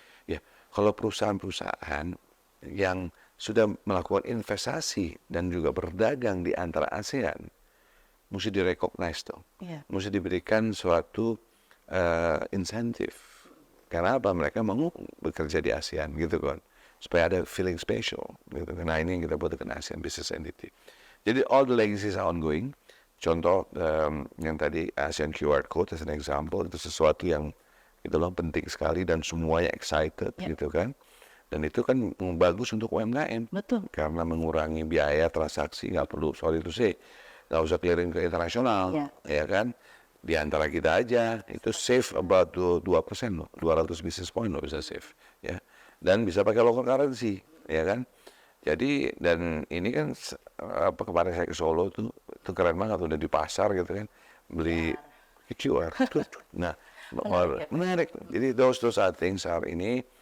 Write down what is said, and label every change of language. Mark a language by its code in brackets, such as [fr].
[id] Ya, kalau perusahaan-perusahaan yang sudah melakukan investasi dan juga berdagang di antara ASEAN, mesti direcognize dong. Mesti diberikan suatu insentif. Karena apa? Mereka mau bekerja di ASEAN, gitu kan. supaya ada feeling special gitu. Nah ini yang kita buat dengan ASEAN Business Entity. [en] Jadi all the legacies are ongoing. [id] Contoh yang tadi ASEAN QR Code [en] as an example, [id] itu sesuatu yang itu loh penting sekali dan semuanya excited gitu kan. Dan itu kan bagus untuk UMKM. Betul. Karena mengurangi biaya transaksi, nggak perlu, [en] sorry to say, [id] nggak usah clearing ke internasional, ya kan? Di antara kita aja, itu [en] save about 2% [id] loh, 200 basis point loh bisa save, ya. Dan bisa pakai local currency, ya kan? Jadi, dan ini kan, kemarin saya ke Solo tuh, itu keren banget, udah di pasar gitu kan, beli QR. Nah, menarik. [en] Jadi those are things are ini.